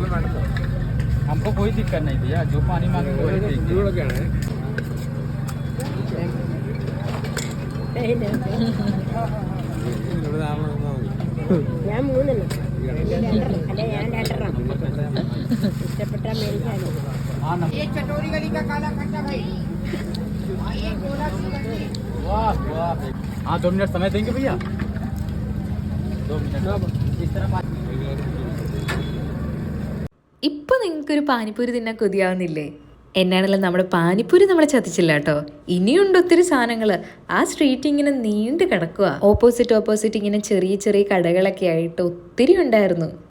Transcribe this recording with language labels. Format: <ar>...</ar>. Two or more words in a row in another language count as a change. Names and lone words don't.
<ml>ഞാൻ മൂന്നെണ്ണം അല്ലെ, ഞാൻ രണ്ടെണ്ണം ഇഷ്ടപ്പെട്ട മേടിക്കാനോ.</ml> <hi>हाँ 2 मिनट समय देंगे भैया, 2 मिनट इस तरह.</hi> <ml>ഇപ്പൊ നിങ്ങൾക്കൊരു പാനിപ്പൂരി തിന്നാൻ കൊതിയാവുന്നില്ലേ? എന്നാണല്ലോ നമ്മുടെ പാനിപ്പൂരി നമ്മളെ ചതിച്ചില്ല കേട്ടോ. ഇനിയുണ്ട് ഒത്തിരി സാധനങ്ങൾ. ആ സ്ട്രീറ്റ് ഇങ്ങനെ നീണ്ടു കിടക്കുക. ഓപ്പോസിറ്റ് ഇങ്ങനെ ചെറിയ ചെറിയ കടകളൊക്കെ ആയിട്ട് ഒത്തിരി ഉണ്ടായിരുന്നു.</ml>